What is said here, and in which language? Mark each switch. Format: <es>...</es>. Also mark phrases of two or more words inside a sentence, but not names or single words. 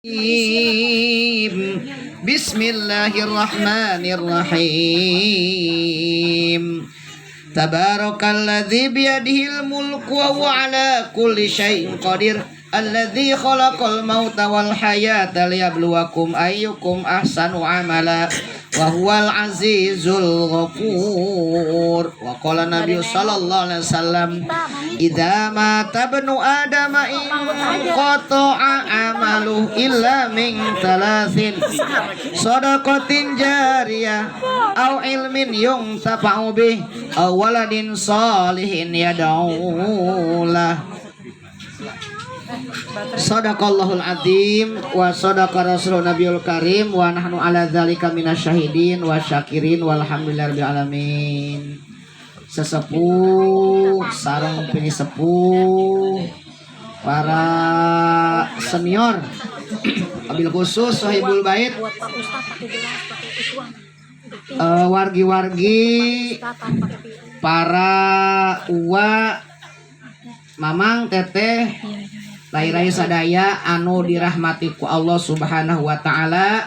<ar>بسم الله الرحمن الرحيم. تبارك الذي بيده الملك وهو على كل شيء قدير. الذي خلق الموت والحياة ليبلوكم أيكم أحسن عملا وهو العزيز الغفور. وقال النبي صلى الله عليه وسلم إذا مات ابن آدم انقطع عمله إلا من ثلاث صدقة جارية أو علم ينتفع به أو ولد صالح يدعو له. صدق الله العظيم وصدق رسوله النبي الكريم ونحن على ذلك من الشاهدين والشاكرين والحمد لله رب العالمين.</ar> <su>Sesepuh sareng pinisepuh, para senior,</su> <ar>وبالخصوص صاحب البيت,</ar> <su>wargi-wargi, para uwa, mamang, teteh, rai-rai sadaya anu dirahmati ku Allah</su> <ar>سبحانه وتعالى.</ar>